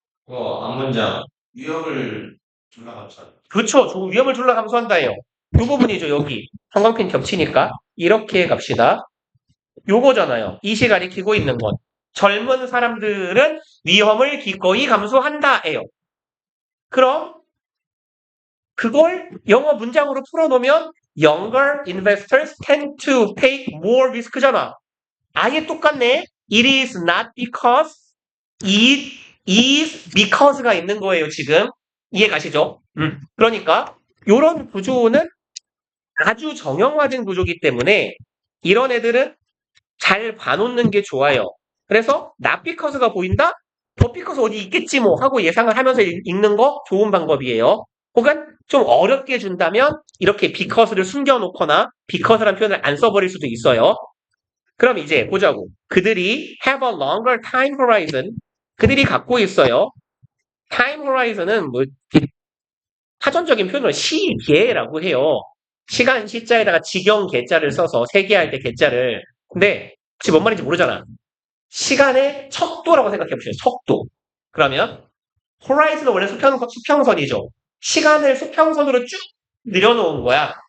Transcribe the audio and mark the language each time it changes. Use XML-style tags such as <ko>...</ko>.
<ko>앞문장. 위험을 졸라 감수한다. 그렇죠. 위험을 졸라 감수한다예요. 요 부분이죠. 여기 형광펜 겹치니까 이렇게 갑시다. 요거잖아요. it이 가리키고 있는 건. 젊은 사람들은 위험을 기꺼이 감수한다예요. 그럼 그걸 영어 문장으로 풀어놓으면</ko> <en>younger investors tend to take more risk잖아.</en> <ko>아예 똑같네.</ko> <en>It is not because, it is because가</en> <ko>있는 거예요, 지금. 이해 가시죠? 그러니까 이런 구조는 아주 정형화된 구조이기 때문에 이런 애들은 잘 봐놓는 게 좋아요. 그래서 not because가 보인다? 더 because 어디 있겠지 뭐 하고 예상을 하면서 읽는 거 좋은 방법이에요. 혹은 좀 어렵게 준다면 이렇게 because를 숨겨놓거나 because라는 표현을 안 써버릴 수도 있어요. 그럼 이제 보자고. 그들이</ko> <en>have a longer time horizon.</en> <ko>그들이 갖고 있어요. time horizon은 뭐 사전적인 표현으로 시계라고 해요. 시간 시자에다가 지경 개자를 써서 세계할 때 개자를. 근데 혹시 뭔 말인지 모르잖아. 시간의 척도라고 생각해 보세요. 척도. 그러면 horizon은 원래 수평선이죠. 시간을 수평선으로 쭉 늘여놓은 거야.</ko>